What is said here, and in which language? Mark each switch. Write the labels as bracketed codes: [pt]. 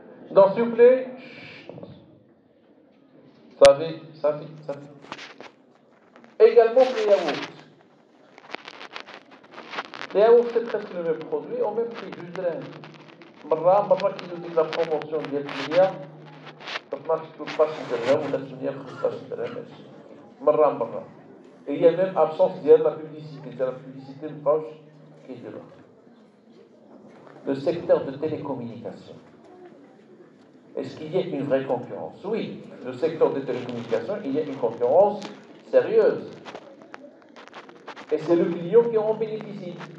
[fr] Donc s'il vous plaît, ça fait. Également les yaourts. Les yaourts c'est presque le même produit, au même prix, juste rien. [ar] مرة كيديروا ديك لا بروموسيون ديال 8 13 درهم ولا 8 15 درهم مرة هي [fr] même absence [ar] ديال لا publicité ديال لا publicité مابقاوش كيديروها. [fr] Le secteur de télécommunications. Est-ce qu'il y a une vraie concurrence? Oui, le secteur des télécommunications, il y a une concurrence sérieuse. Et c'est le client qui en bénéficie.